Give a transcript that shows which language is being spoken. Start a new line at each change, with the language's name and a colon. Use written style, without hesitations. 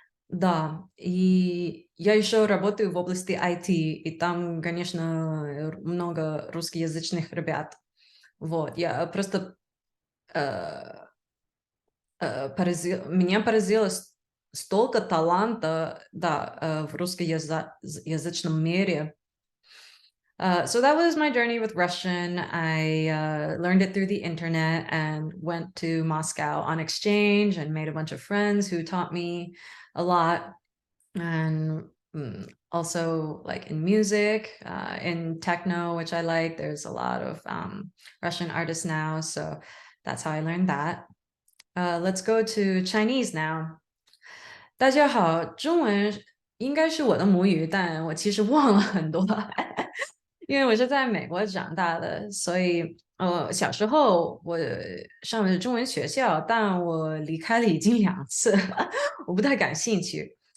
Russian: Да, и я еще работаю в области IT, и там, конечно, много русскоязычных ребят. Вот, я просто меня поразило столько таланта, да, в русскоязычном мире.
English: So that was my journey with Russian. I learned it through the internet and went to Moscow on exchange and made a bunch of friends who taught me a lot. And also like in music, in techno, which I like, there's a lot of Russian artists now. So that's how I learned that. Let's go to Chinese now.
Chinese: 大家好，中文应该是我的母语，但我其实忘了很多，因为我是在美国长大的，所以小时候我上的是中文学校，但我离开了已经2次，我不太感兴趣。